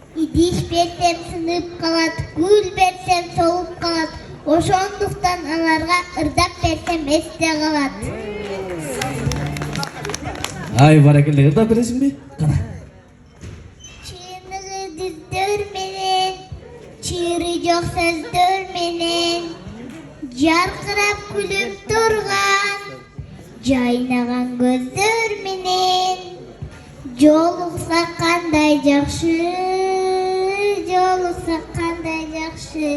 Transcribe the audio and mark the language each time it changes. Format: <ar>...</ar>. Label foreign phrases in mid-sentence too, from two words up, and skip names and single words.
<ky>Тиш берсем сынып калат, гүл берсем солуп калат. Ошондуктан аларга ырдап берсем эсте калат. Ай, баракелде, ырдап бересиңби? Кана. Чыныгы дүздөр менен, чыры жок сөздөр менен, жаркырап күлүп турган, жайнаган көздөр менен, жолукса кандай жакшы, жолукса кандай жакшы.</ky>